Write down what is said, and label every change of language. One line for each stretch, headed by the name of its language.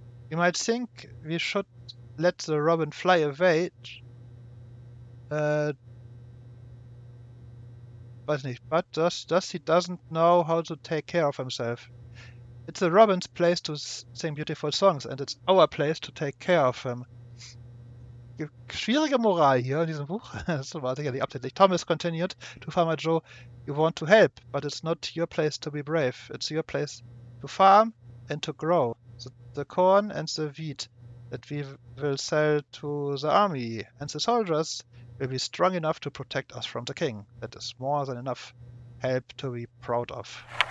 English: You might think we should let the robin fly away, but he doesn't know how to take care of himself. It's the robin's place to sing beautiful songs, and it's our place to take care of him.
German: Schwierige Moral hier in diesem Buch. Das war sicherlich absichtlich.
English: Thomas continued to Farmer Joe, you want to help, but it's not your place to be brave. It's your place to farm and to grow the corn and the wheat that we will sell to the army, and the soldiers will be strong enough to protect us from the king. That is more than enough help to be proud of.